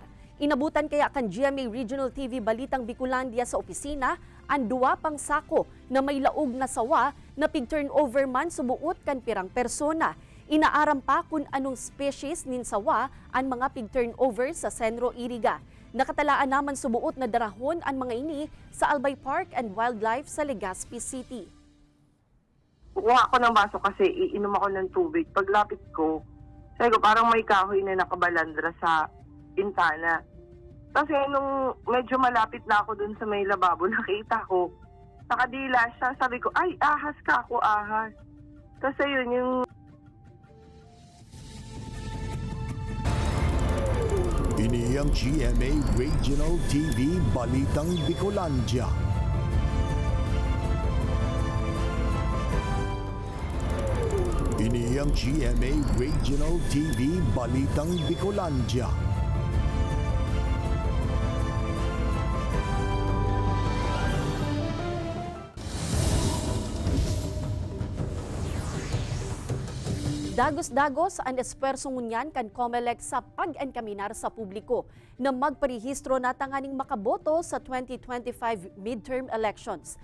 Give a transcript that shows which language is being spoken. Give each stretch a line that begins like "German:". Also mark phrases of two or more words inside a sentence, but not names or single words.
Bikol: Inabutan kaya kan GMA Regional TV Balitang Bicolandia sa opisina ang duwa pang sako na may laog na sawa na pig-turnover man subuot kan pirang persona. Inaaram pa kung anong species nin sawa ang mga pig-turnover sa Senro Iriga. Nakatalaan naman subuot na darahon ang mga ini sa Albay Park and Wildlife sa Legazpi City.
Filipino: kukuha ako ng baso kasi iinom ako ng tubig. Paglapit ko, sabi ko parang may kahoy na nakabalandra sa bintana. Kasi nung medyo malapit na ako dun sa may lababo, nakita ko, nakadila siya. Sabi ko, ay, ahas ka ako, ahas. Kasi yun yung...
Bikol: Ini ang GMA Regional TV Balitang Bicolandia. Ini ang GMA Regional TV Balitang Bicolandia. Dagos-dagos ang espersong ngunyan kan COMELEC sa pag-enkaminar sa publiko na magparehistro na tanganing makaboto sa 2025
English: midterm elections.